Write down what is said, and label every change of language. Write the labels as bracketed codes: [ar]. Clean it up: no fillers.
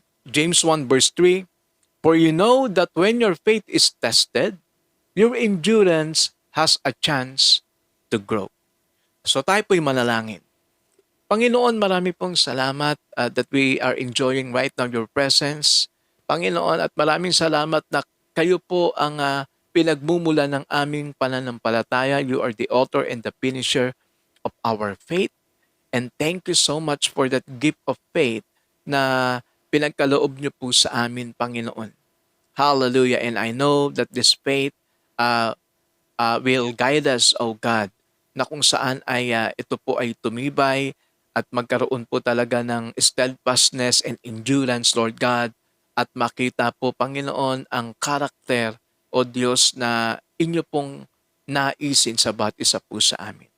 [en] James 1 verse 3, For you know that when your faith is tested, your endurance has a chance to grow. [tl] So tayo po'y manalangin. Panginoon, marami pong salamat [en] that we are enjoying right now your presence. [tl] Panginoon, at maraming salamat na kayo po ang pinagmumula ng aming pananampalataya. [en] You are the author and the finisher of our faith. And thank you so much for that gift of faith [tl] na pinagkaloob niyo po sa amin, [en] Panginoon. Hallelujah. And I know that this faith will guide us, [tl] O God, na kung saan ay ito po ay tumibay at magkaroon po talaga ng [en] steadfastness and endurance, [tl] Lord God, at makita po, Panginoon, ang karakter, O Diyos, na inyo pong naisin sa bawat isa po sa amin.